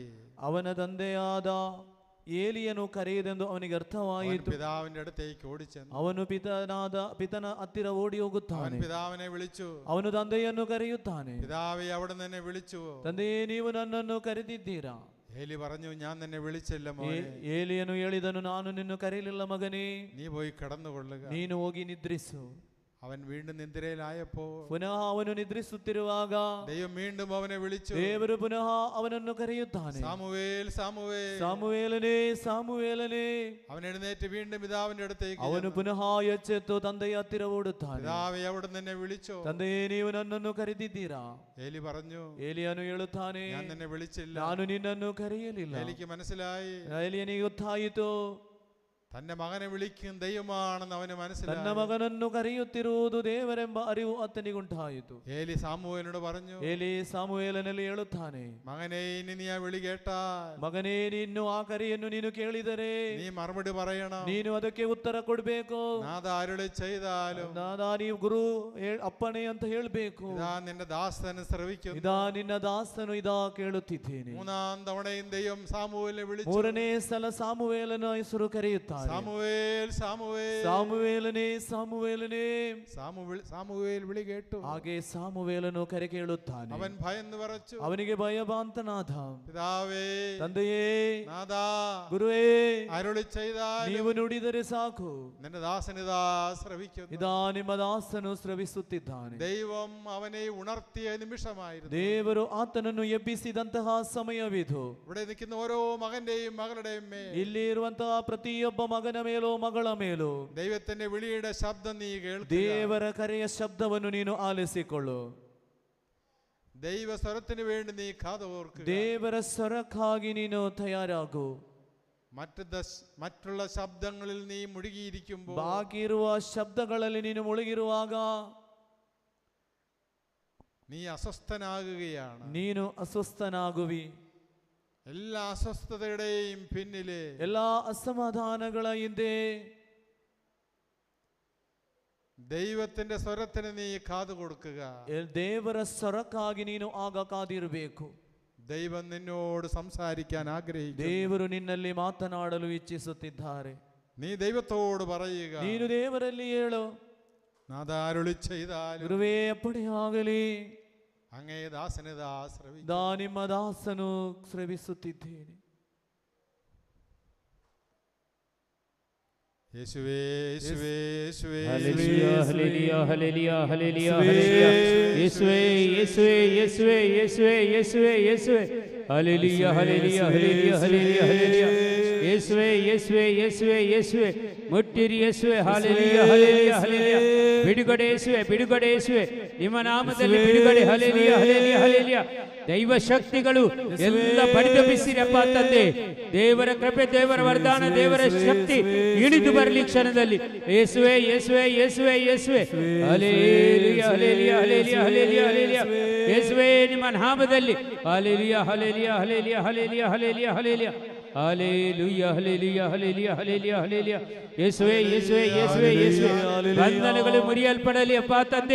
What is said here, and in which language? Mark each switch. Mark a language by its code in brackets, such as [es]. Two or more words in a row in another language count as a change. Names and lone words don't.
[kn] ಅವನ ತಂದೆಯಾದ ಏಲಿಯನು ಕರೆಯುವುದೆಂದು ಅವನಿಗೆ ಅರ್ಥವಾಯಿತು. [ml] പിതാവിന്റെ അടുത്തേക്ക് ഓടിച്ചെന്നു. [kn] ಅವನು ಪಿತನ ಹತ್ತಿರ ಓಡಿ ಹೋಗುತ್ತಾನೆ. [ml] പിതാവിനെ വിളിച്ചു. [kn] ಅವನು ತಂದೆಯನ್ನು ಕರೆಯುತ್ತಾನೆ. [ml] പിതാവെ അവിടെ നിന്നെ വിളിച്ചു. [kn] ತಂದೆಯೇ ನೀವು ನನ್ನನ್ನು ಕರೆದಿದ್ದೀರಾ? [ml] ഏലി പറഞ്ഞു, ഞാൻ നിന്നെ വിളിച്ചില്ല മോനെ. [kn] ಏಲಿಯನು ಹೇಳಿದನು, ನಾನು ನಿನ್ನ ಕರೆಯಲಿಲ್ಲ ಮಗನೇ, [ml] നീ പോയി കിടന്നുകൊള്ളുക. [kn] ನೀನು ಹೋಗಿ ನಿದ್ರಿಸು. [ml] അവൻ വീണ്ടും നിദ്രയിലായപ്പോൾ [kn] ಪುನಃ ಅವನು ನಿದ್ರಿಸುತ್ತಿರುವಾಗ [ml] ദൈവം വീണ്ടും അവനെ വിളിച്ചു. [kn] ದೇವರು ಪುನಃ ಅವನನ್ನು ಕರೆಯುತ್ತಾನೆ. [ml] സാമുവേൽ സാമുവേൽ. [kn] ಸಾಮುವೇಲನೇ ಸಾಮುವೇಲನೇ. [ml] അവൻ എഴുന്നേറ്റ് വീണ്ടും പിതാവിന്റെ അടുത്തേക്ക് [kn] ಅವನು ಪುನಃ ಎಚ್ಚೆತ್ತು ತಂದೆಯ ಹತ್ತಿರ ಓಡುತ್ತಾನೆ. [ml] പിതാവെ അവിടെ നിന്നെ വിളിച്ചോ? [kn] ತಂದೆಯೇ ನೀವು ನನ್ನನ್ನು ಕರೆದಿದ್ದೀರಾ? [ml] ഏലി പറഞ്ഞു, [kn] ಏಲಿಯನು ಹೇಳುತ್ತಾನೆ, [ml] ഞാൻ നിന്നെ വിളിച്ചില്ല. [kn] ನಾನು ನಿನ್ನನ್ನು ಕರೆಯಲಿಲ್ಲ. [ml] ഏലിക്ക് മനസ്സിലായി. [kn] ಏಲಿಯನಿಗೆ ಗೊತ್ತಾಯಿತು, [ml] തന്റെ മകനെ വിളിക്കും ദൈവമാണെന്ന് അവന് മനസ്സിലായി. [kn] ತನ್ನ ಮಗನನ್ನು ಕರೆಯುತ್ತಿರುವುದು ದೇವರೆಂಬ ಅರಿವು ಆತನಿಗುಂಟಾಯಿತು. [ml] ഏലി സാമുവേലിനോട് പറഞ്ഞു, [kn] ಏಲಿ ಸಾಮುವೇಲನಲ್ಲಿ ಹೇಳುತ್ತಾನೆ, [ml] മകനെ ഇനി നീ ആ വിളി കേട്ടാൽ, [kn] ಮಗನೇ ನೀನು ಆ ಕರೆಯನ್ನು ನೀನು ಕೇಳಿದರೆ [ml] നീ മറുപടി പറയണം. [kn] ನೀನು ಅದಕ್ಕೆ ಉತ್ತರ ಕೊಡ್ಬೇಕು. [ml] നാഥ അരുളി ചെയ്താലും [kn] ನಾದಾ ನೀವು ಗುರು ಅಪ್ಪಣೆ ಅಂತ ಹೇಳ್ಬೇಕು. [ml] ഇതാ നിന്റെ ദാസന് ശ്രവിക്കുന്നു. [kn] ಇದಾ ನಿನ್ನ ದಾಸನು ಇದಾ ಕೇಳುತ್ತಿದ್ದೇನೆ. [ml] മൂന്നാം തവണയും ദൈവം സാമുവേലിനെ വിളിച്ചു. [kn] ಮೂರನೇ ಸಲ ಸಾಮುವೇಲನ ಹೆಸರು ಕರೆಯುತ್ತಾನೆ. [ml] സാമുവേൽ സാമുവേൽ. [kn] ಸಾಮುವೇಲನೇ ಸಾಮುವೇಲನೇ. [ml] സാമുവേൽ വിളി കേട്ടു. [kn] ಹಾಗೆ ಸಾಮುವೇಲನು ಕರೆ ಕೇಳುತ್ತಾನೆ. [ml] അവൻ ഭയന്ന് വിറച്ചു. [kn] ಅವನಿಗೆ ಭಯಭಾಂತನಾದ. [ml] പിതാവേ, [kn] ತಂದೆಯೇ, [ml] നാഥാ, [kn] ಗುರುವೇ, [ml] അരുളി ചെയ്താൽ [kn] ನೀವು ನುಡಿದರೆ ಸಾಕು. [ml] നിന്റെ ദാസനിതാ ശ്രവിക്കുന്നു. [kn] ಇದಾ ನಿಮ್ಮ ದಾಸನು ಸ್ರವಿಸುತ್ತಿದ್ದಾನೆ. [ml] ദൈവം അവനെ ഉണർത്തിയ നിമിഷമായിരുന്നു. [kn] ದೇವರು ಆತನನ್ನು ಎಬ್ಬಿಸಿದಂತಹ ಸಮಯವಿದು. [ml] ഇവിടെ നിൽക്കുന്ന ഓരോ മകന്റെയും മകളുടെയും മേൽ [kn] ಇಲ್ಲಿ ಇರುವಂತಹ ಪ್ರತಿಯೊಬ್ಬ ಮಗನ ಮೇಲೋ ಮಗಳ ಮೇಲೋ [ml] ദൈവത്തിന്റെ വിളിയുടെ ശബ്ദം നീ കേൾക്കുക. [kn] ದೇವರ ಕರೆಯ ಶಬ್ದವನ್ನು ನೀನು ಆಲಿಸಿಕೊಳ್ಳು. [ml] ദൈവ സ്വരത്തിന് വേണ്ടി നീ കാതോർക്കുക. [kn] ದೇವರ ಸ್ವರಕ್ಕಾಗಿ ನೀನು ತಯಾರಾಗು. [ml] മറ്റുള്ള ശബ്ദങ്ങളിൽ നീ മുഴുകിയിരിക്കുമ്പോൾ, [kn] ಬಾಕಿ ಇರುವ ಶಬ್ದಗಳಲ್ಲಿ ನೀನು ಮುಳುಗಿರುವಾಗ [ml] നീ അസ്വസ്ഥനാകുകയാണ്. [kn] ನೀನು ಅಸ್ವಸ್ಥನಾಗುವಿ. [ml] എല്ലാ അസ്വസ്ഥതയുടെയും പിന്നിലെ, [kn] ಎಲ್ಲಾ ಅಸಮಾಧಾನಗಳ ಹಿಂದೆ [ml] ദൈവത്തിന്റെ സ്വരത്തിന് നീ കാതു കൊടുക്കുക. [kn] ದೇವರ ಸ್ವರಕ್ಕಾಗಿ ನೀನು ಆಗ ಕಾದಿರಬೇಕು. [ml] ദൈവം നിന്നോട് സംസാരിക്കാൻ ആഗ്രഹിക്കുന്നു. [kn] ದೇವರು ನಿನ್ನಲ್ಲಿ ಮಾತನಾಡಲು ಇಚ್ಛಿಸುತ್ತಿದ್ದಾರೆ. [ml] നീ ദൈവത്തോട് പറയുക, [kn] ನೀನು ದೇವರಲ್ಲಿ ಹೇಳು, [ml] നാഥ അരുളി ചെയ്താലും [kn] ಗುರುವೇ ಅಪ್ಪಣೆಯಾಗಲಿ, [ml] അങ്ങേ ദാസനിതാ ശ്രവിക്കുന്നു. [kn] ದಾ ನಿಮ್ಮ ದಾಸನು ಶ್ರವಿಸುತ್ತಿದ್ದೇನೆ. [ml] യേശുവേ യേശുവേ യേശുവേ. ഹല്ലേലൂയ ഹല്ലേലൂയ ഹല്ലേലൂയ ഹല്ലേലൂയ ഹല്ലേലൂയ യേശുവേ യേശുവേ യേശുവേ യേശുവേ യേശുവേ യേശുവേ ഹല്ലേലൂയ ഹല്ലേലൂയ ഹല്ലേലൂയ ഹല്ലേലൂയ ഹല്ലേലൂയ യേശുവേ യേശുവേ യേശുവേ യേശുവേ മുട്ടിരി യേശുവേ ഹല്ലേലൂയ ഹല്ലേലൂയ ഹല്ലേലൂയ ಬಿಡುಗಡೆ യേശുവേ ಬಿಡುಗಡೆ യേശുവേ [kn] ನಿಮ್ಮ ನಾಮದಲ್ಲಿ ಬಿಡುಗಡೆ ಹಲ್ಲೆಲೂಯ ಹಲ್ಲೆಲೂಯ ಹಲ್ಲೆಲೂಯ ದೈವ ಶಕ್ತಿಗಳು ಎಲ್ಲ ಬಡಿದಬಿಸಿರಪ್ಪ ತಂದೆ. ದೇವರ ಕೃಪೆ, ದೇವರ ವರದಾನ, ದೇವರ ಶಕ್ತಿ ಇಳಿದು ಬರಲಿ ಕ್ಷಣದಲ್ಲಿ. ಯೇಸುವೆ ಯೇಸುವೆ ಯೇಸುವೆ ಯೇಸುವೆ ಹಲ್ಲೆಲೂಯ ಹಲ್ಲೆಲೂಯ ಹಲ್ಲೆಲೂಯ ಹಲ್ಲೆಲೂಯ ಹಲ್ಲೆಲೂಯ ಯೇಸುವೆ ನಿಮ್ಮ ನಾಮದಲ್ಲಿ ಹಲ್ಲೆಲೂಯ ಹಲ್ಲೆಲೂಯ ಹಲ್ಲೆಲೂಯ ಹಲ್ಲೆಲೂಯ ಹಲ್ಲೆಲೂಯ ಹಲ್ಲೆಲೂಯ ಹಲ್ಲೆಲೂಯ ಹಲ್ಲೆಲೂಯ ಹಲ್ಲೆಲೂಯ ಹಲ್ಲೆಲೂಯ ಹಲ್ಲೆಲೂಯ ಯೇಸುವೆ ಯೇಸುವೆ ಯೇಸುವೆ ಯೇಸುವೆ ಬಂಧನಗಳು ಮುರಿಯಲ್ಪಡಲಿ ಅಪ್ಪ ತಂದೆ.